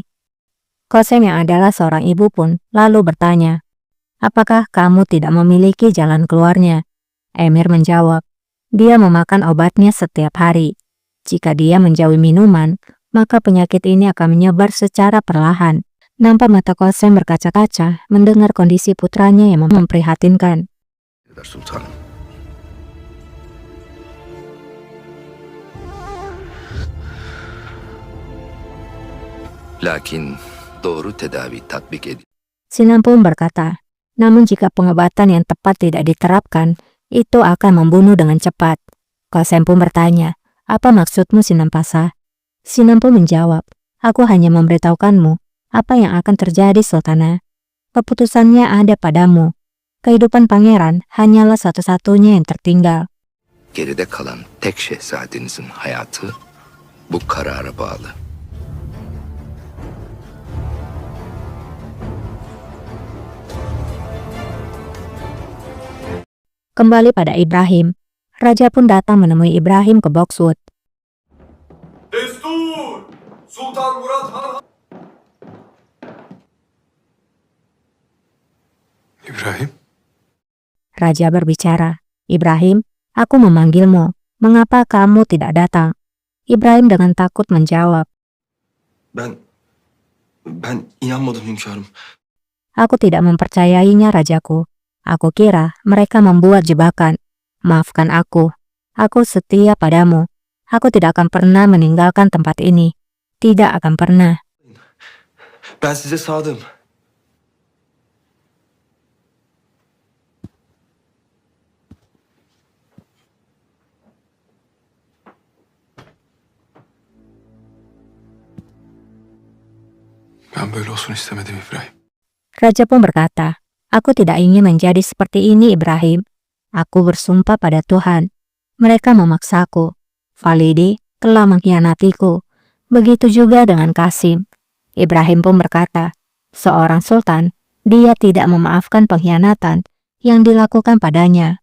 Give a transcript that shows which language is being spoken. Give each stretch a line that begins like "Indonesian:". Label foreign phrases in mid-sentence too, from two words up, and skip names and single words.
Indonesian: Kosem yang adalah seorang ibu pun lalu bertanya, "Apakah kamu tidak memiliki jalan keluarnya?" Emir menjawab, "Dia memakan obatnya setiap hari. Jika dia menjauhi minuman, maka penyakit ini akan menyebar secara perlahan." Nampak mata Kosem berkaca-kaca mendengar kondisi putranya yang memprihatinkan.
Turkish: Sultanım. Lakin doğru tedavi tatbik edilmezse
Indonesian: Sinan pun berkata, "Namun jika pengobatan yang tepat tidak diterapkan, itu akan membunuh dengan cepat." Kosem pun bertanya, "Apa maksudmu, Sinan Pasa?" Sinan pun menjawab, Aku hanya memberitahukanmu apa yang akan terjadi, Sultana. Keputusannya ada padamu. Kehidupan pangeran hanyalah satu-satunya yang tertinggal.
Turkish: Geride kalan tek şehzadenizin hayatı bu karara bağlı.
Indonesian: Kembali pada Ibrahim, raja pun datang menemui Ibrahim ke Boxwood.
Turkish: Destur! Sultan Murat Han... İbrahim,
Indonesian: Raja berbicara, "Ibrahim, aku memanggilmu. Mengapa kamu tidak datang?" Ibrahim dengan takut menjawab,
Turkish: Ben inanmadım hünkârım.
Indonesian: "Aku tidak mempercayainya, rajaku. Aku kira mereka membuat jebakan. Maafkan aku. Aku setia padamu. Aku tidak akan pernah meninggalkan tempat ini. Tidak akan pernah."
Turkish: Ben size sadığım. ben böyle olsun istemedim İbrahim.
Indonesian: Raja pun berkata, "Aku tidak ingin menjadi seperti ini, Ibrahim. Aku bersumpah pada Tuhan. Mereka memaksaku. Validi telah mengkhianatiku. Begitu juga dengan Kasim." Ibrahim pun berkata, "Seorang sultan, dia tidak memaafkan pengkhianatan yang dilakukan padanya.